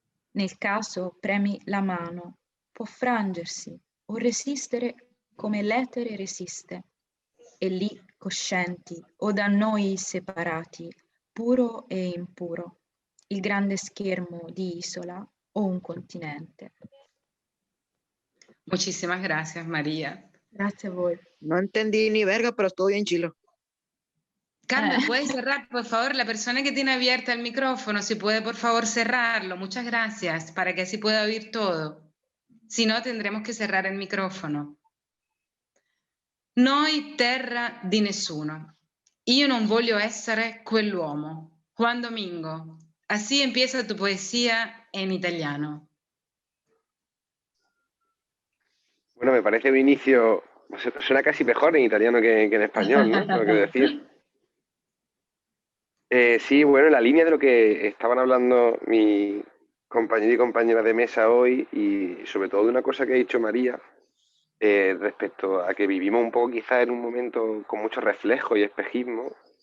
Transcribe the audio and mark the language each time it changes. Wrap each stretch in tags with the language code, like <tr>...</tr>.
<it>Nel caso premi la mano, può frangersi o resistere come l'etere resiste, e lì coscienti o da noi separati, puro e impuro, il grande schermo di isola o un continente.</it> <es>Muchísimas gracias, María.</es> <it>Grazie a voi.</it> <es>No entendí ni verga, pero estoy bien chilo. Carmen, ¿puedes cerrar, por favor? La persona que tiene abierta el micrófono, si puede, por favor, cerrarlo. Muchas gracias, para que así pueda oír todo. Si no, tendremos que cerrar el microfono.</es> <it>Noi terra di nessuno. Io non voglio essere quell'uomo.</it> <es>Juan Domingo. Así empieza tu poesía en italiano. Bueno, me parece un inicio, suena casi mejor en italiano que en español, ¿no? Tengo que decir. Sí, bueno, en la línea de lo que estaban hablando mi compañero y compañera de mesa hoy, y sobre todo de una cosa que ha dicho María, respecto a que vivimos un poco quizás en un momento con mucho reflejo y espejismo.</es>